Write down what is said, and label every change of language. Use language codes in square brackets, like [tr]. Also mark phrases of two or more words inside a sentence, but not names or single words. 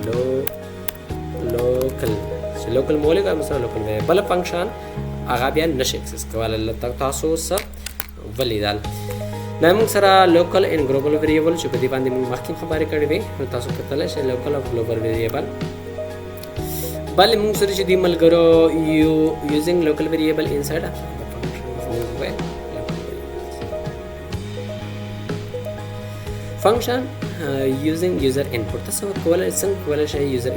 [ps] لوکل چې لوکل مولک هم سره [en] local variable function [ps] هغه بیا نشي اکسس کولای تاسو سره ولیدل دا موږ سره [en] local and global variable [ps] چې په دې باندې موږ مخکې خبرې کړې وې نو تاسو کتلای شئ لوکل او [en] global variable [ps] بل موږ سره چې دی ملګرو [en] using local variable inside the function using user input [ps] تاسو کولای څنګه کولای شئ user